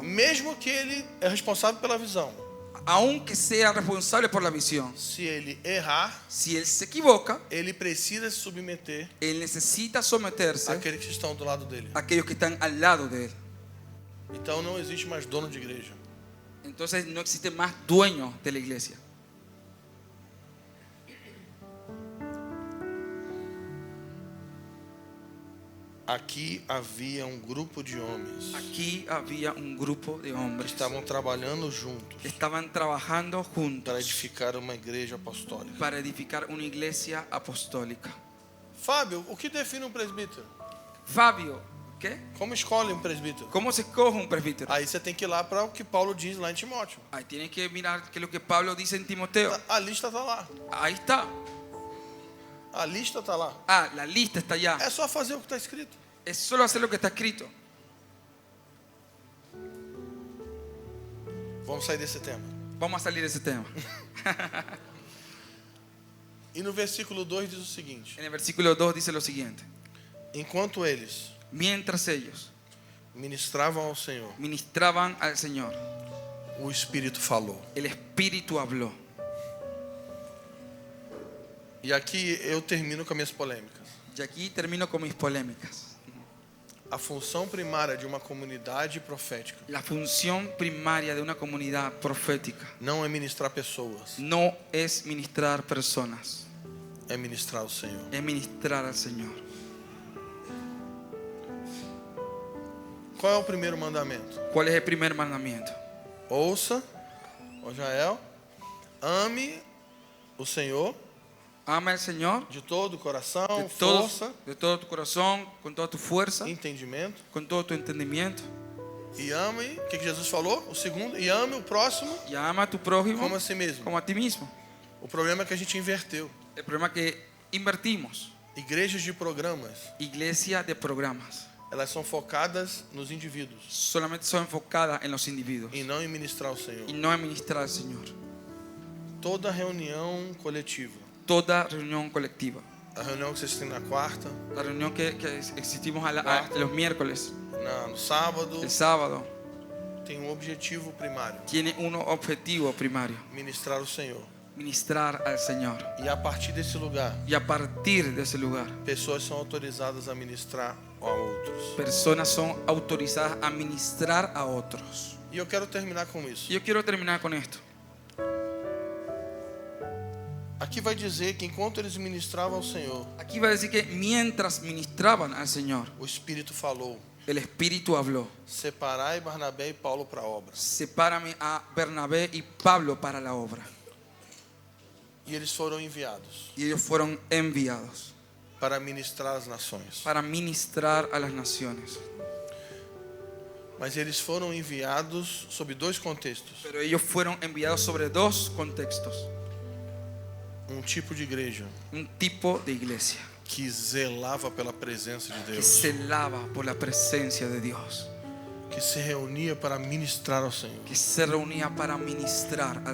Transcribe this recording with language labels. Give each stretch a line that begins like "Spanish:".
Portuguese: mesmo que ele é responsável pela visão,
Spanish: aunque sea responsable por la visión,
Portuguese: se ele errar,
Spanish: si él se equivoca,
Portuguese: ele precisa se submeter
Spanish: él necesita someterse
Portuguese: àqueles que estão do lado dele.
Spanish: a aquellos que están al lado de él.
Portuguese: Então não existe mais dono de igreja.
Spanish: Entonces no existe más dueño de la iglesia.
Portuguese: Aqui havia um grupo de homens
Spanish: Aquí había un grupo de
Portuguese: que
Spanish: hombres
Portuguese: estavam trabalhando juntos
Spanish: que estaban trabajando
Portuguese: para
Spanish: juntos
Portuguese: edificar uma igreja apostólica.
Spanish: para edificar una iglesia apostólica.
Portuguese: Fábio, o que define um presbítero?
Spanish: Fabio, ¿qué?
Portuguese: Como escolhe um presbítero?
Spanish: ¿Cómo se escoge un presbítero?
Portuguese: Aí você tem que ir lá para o que Paulo diz lá em Timóteo.
Spanish: Ahí tienes que mirar qué es lo que Pablo dice en Timoteo.
Portuguese: A lista está lá.
Spanish: Ahí está.
Portuguese: A lista está lá.
Spanish: Ah, la lista está allá.
Portuguese: É só fazer o que está escrito.
Spanish: Es solo hacer lo que está escrito.
Portuguese: Vamos sair desse tema.
Spanish: Vamos a salir de ese tema.
Portuguese: E no versículo 2 diz o seguinte:
Spanish: En el versículo 2 dice lo siguiente.
Portuguese: enquanto eles
Spanish: Mientras ellos
Portuguese: ministravam ao Senhor,
Spanish: ministraban al Señor,
Portuguese: o Espírito falou.
Spanish: el Espíritu habló.
Portuguese: E aqui eu termino com as minhas polêmicas.
Spanish: Y aquí termino con mis polémicas.
Portuguese: A função primária de uma comunidade profética
Spanish: La función primaria de una comunidad profética
Portuguese: não é ministrar pessoas,
Spanish: no es ministrar personas,
Portuguese: é ministrar o Senhor.
Spanish: es ministrar al Señor.
Portuguese: Qual é o primeiro mandamento?
Spanish: ¿Cuál es el primer mandamiento?
Portuguese: Ouça, ó Jael, ame o Senhor
Spanish: Ama al Señor
Portuguese: de todo o coração, força,
Spanish: de todo tu corazón, con toda tu fuerza,
Portuguese: entendimento.
Spanish: con todo tu entendimiento.
Portuguese: E ame, o que Jesus falou? O segundo, e ame o próximo
Spanish: Y ama a tu prójimo
Portuguese: como a si mesmo.
Spanish: como a ti mismo.
Portuguese: O problema é que a gente inverteu.
Spanish: El problema es que invertimos.
Portuguese: Igrejas de programas,
Spanish: Iglesia de programas
Portuguese: elas são focadas nos indivíduos
Spanish: solamente son enfocadas en los individuos
Portuguese: e não em ministrar o Senhor.
Spanish: y no en ministrar al Señor.
Portuguese: Toda reunião coletiva,
Spanish: Toda reunión colectiva,
Portuguese: a reunião que vocês têm na quarta,
Spanish: la reunión que existimos los miércoles,
Portuguese: no sábado,
Spanish: el sábado,
Portuguese: tem um objetivo primário:
Spanish: tiene un objetivo primario:
Portuguese: ministrar o Senhor.
Spanish: ministrar al Señor.
Portuguese: E a partir desse lugar,
Spanish: Y a partir de ese lugar,
Portuguese: pessoas são autorizadas a ministrar a outros.
Spanish: personas son autorizadas a ministrar a otros.
Portuguese: E eu quero terminar com isso.
Spanish: Y yo quiero terminar con esto.
Portuguese: Aqui vai dizer que enquanto eles ministravam ao Senhor,
Spanish: Aquí va a decir que mientras ministraban al Señor,
Portuguese: o Espírito falou:
Spanish: el Espíritu habló:
Portuguese: separai Barnabé e Paulo para a obra.
Spanish: sepárame a Bernabé y Pablo para la obra.
Portuguese: E eles foram enviados
Spanish: Y ellos fueron enviados
Portuguese: para ministrar as nações.
Spanish: para ministrar a las naciones.
Portuguese: Mas eles foram enviados sob dois contextos:
Spanish: Pero ellos fueron enviados sobre dos contextos.
Portuguese: um tipo de igreja
Spanish: Un tipo de iglesia
Portuguese: que zelava pela presença de
Spanish: que
Portuguese: Deus,
Spanish: se lava por la presencia de Dios,
Portuguese: que se reunia para ministrar ao Senhor,
Spanish: que se reunía para ministrar al